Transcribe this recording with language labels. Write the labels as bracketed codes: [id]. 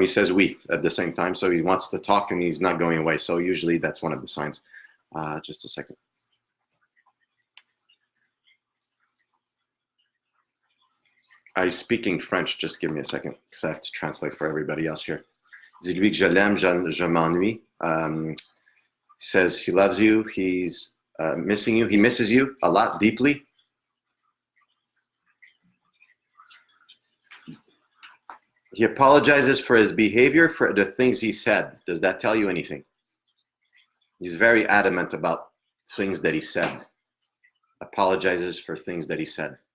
[en] He says we at the same time, so he wants to talk and he's not going away. So usually that's one of the signs. Just a second. I'm speaking French. Just give me a second because I have to translate for everybody else here. [fr] Dis-lui que je l'aime, je m'ennuie. [en] He says he loves you. He's missing you. He misses you a lot, deeply. He apologizes for his behavior, for the things he said. Does that tell you anything? He's very adamant about things that he said. Apologizes for things that he said.